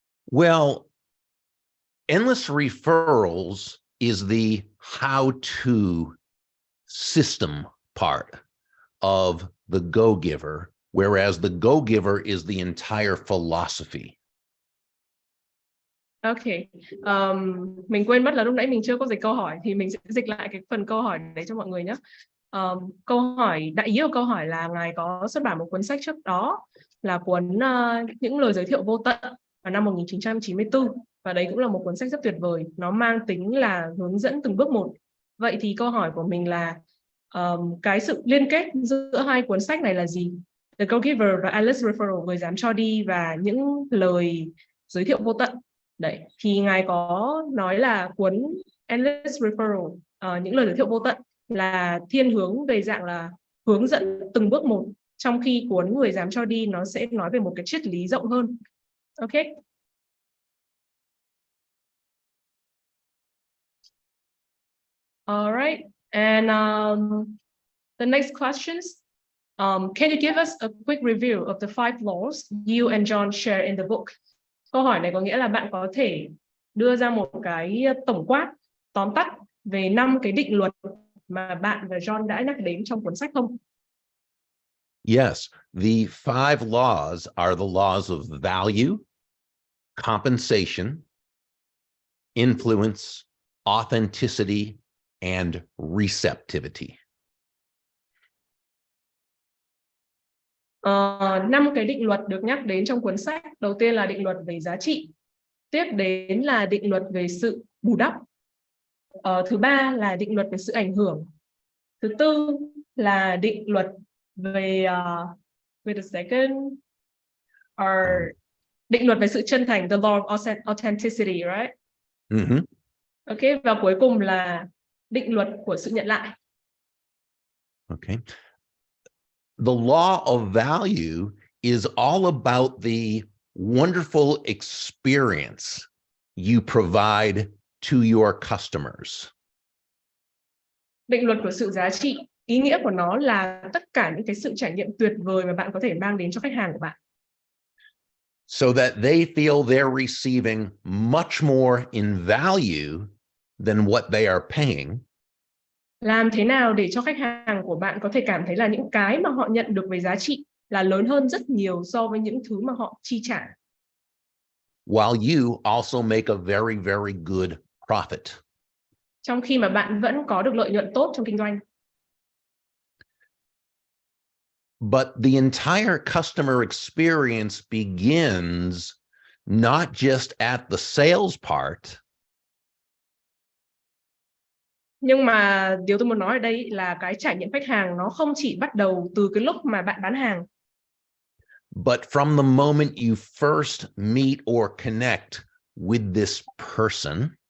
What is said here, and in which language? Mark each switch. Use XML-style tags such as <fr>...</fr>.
<en>Well, Endless Referrals is the how-to system part of The Go-Giver, whereas The Go-Giver is the entire philosophy.</en> <vi>Okay, mình quên mất là lúc nãy mình chưa có dịch câu hỏi, thì mình sẽ dịch lại cái phần câu hỏi đấy cho mọi người nhé. Câu hỏi, đại ý của câu hỏi là ngài có xuất bản một cuốn sách trước đó là cuốn Những lời giới thiệu vô tận vào năm 1994, và đấy cũng là một cuốn sách rất tuyệt vời, nó mang tính là hướng dẫn từng bước một. Vậy thì câu hỏi của mình là cái sự liên kết giữa hai cuốn sách này là gì? The Go-Giver và Endless Referral, Người dám cho đi và Những lời giới thiệu vô tận. Đấy, thì ngài có nói là cuốn Endless Referral, Những lời giới thiệu vô tận là thiên hướng về dạng là hướng dẫn từng bước một, trong khi cuốn Người dám cho đi nó sẽ nói về một cái triết lý rộng hơn.</vi> <en>Okay. All right, and the next questions. Can you give us a quick review of the 5 laws you and John share in the book?</en> <vi>Câu hỏi này có nghĩa là bạn có thể đưa ra một cái tổng quát, tóm tắt về 5 cái định luật mà bạn và John đã nhắc đến trong cuốn sách không?</vi> <en>Yes, the 5 laws are the laws of value, compensation, influence, authenticity, and receptivity.</en> <vi>5 cái định luật được nhắc đến trong cuốn sách. Đầu tiên là định luật về giá trị. Tiếp đến là định luật về sự bù đắp. Thứ ba là định luật về sự ảnh hưởng. Thứ tư là định luật về</vi> <en>wait a second.</en> <vi>Định luật về sự chân thành,</vi> <en>the law of authenticity, right? Mm-hmm.</en> <vi>Ok, và cuối cùng là định luật của sự nhận lại.</vi> <en>Okay. The law of value is all about the wonderful experience you provide to your customers.</en> <vi>Định luật của sự giá trị, ý nghĩa của nó là tất cả những cái sự trải nghiệm tuyệt vời mà bạn có thể mang đến cho khách hàng của bạn.</vi> <en>So that they feel they're receiving much more in value than what they are paying.</en> <vi>Làm thế nào để cho khách hàng của bạn có thể cảm thấy là những cái mà họ nhận được về giá trị là lớn hơn rất nhiều so với những thứ mà họ chi trả.</vi> <en>While you also make a very, very good profit.</en> <vi>Trong khi mà bạn vẫn có được lợi nhuận tốt trong kinh doanh.</vi> <en>But the entire customer experience begins not just at the sales part.</en> <vi>Nhưng mà điều tôi muốn nói ở đây là cái trải nghiệm khách hàng nó không chỉ bắt đầu từ cái lúc mà bạn bán hàng.</vi> <en>But from the moment you first meet or connect with this person.</en>